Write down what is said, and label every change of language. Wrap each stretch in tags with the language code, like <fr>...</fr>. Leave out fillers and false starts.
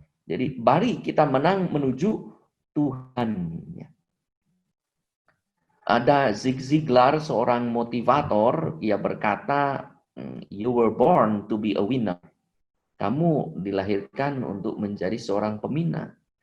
<id>Jadi mari kita menang menuju Tuhan. Ya. Ada Zig Ziglar, seorang motivator, ia berkata,</id> <en>"You were born to be a winner."</en> <id>Kamu dilahirkan untuk menjadi seorang pemenang.</id>